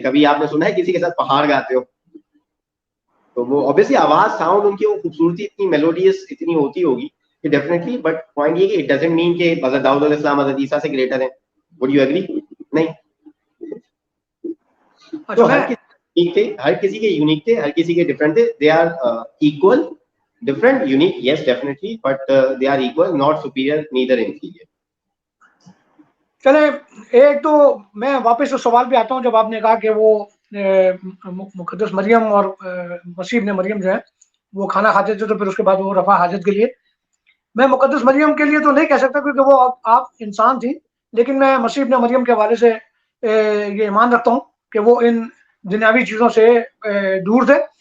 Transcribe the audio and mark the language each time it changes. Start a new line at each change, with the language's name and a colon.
Urdu: کبھی آپ نے سنا ہے کسی کے ساتھ پہاڑ گاتے ہو؟ تو وہ obviously آواز ساؤنڈ ان کی وہ خوبصورتی اتنی میلوڈیس اتنی ہوتی ہوگی کہ ڈیفینیٹلی, بٹ پوائنٹ یہ کہ
English: it doesn't mean
Urdu: کہ حضرت داؤد علیہ السلام حضرت عیسیٰ سے گریٹر ہیں.
English: Would you agree? نہیں.
Urdu: تو ہر کسی کے یونیک تھے, ہر کسی کے ڈفرینٹ تھے.
English: They are equal, different, unique, yes definitely, but they are equal, not superior, neither inferior.
Urdu: چلیں ایک تو میں واپس اس سوال پہ آتا ہوں. جب آپ نے کہا کہ وہ مقدس مریم اور مسیح ابن مریم جو ہے وہ کھانا کھاتے تھے, تو پھر اس کے بعد وہ رفع حاجت کے لیے, میں مقدس مریم کے لیے تو نہیں کہہ سکتا کیونکہ وہ آپ انسان تھی, لیکن میں مسیح ابن مریم کے حوالے سے یہ ایمان رکھتا ہوں کہ وہ ان دنیاوی چیزوں سے دور تھے.